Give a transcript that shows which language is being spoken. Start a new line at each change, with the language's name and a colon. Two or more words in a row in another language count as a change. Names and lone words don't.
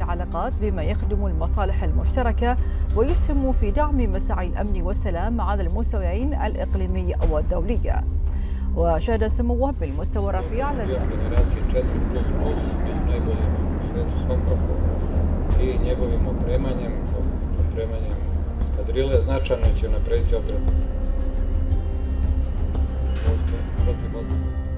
Arabic: العلاقات بما يخدم المصالح المشتركة ويسهم في دعم مساعي الأمن والسلام على المستويين الإقليمي والدولي. وشهد سموه بالمستوى الرفيع على
Serbian: i njegovim opremanjem eskadrile značajno će napraviti odbranu protiv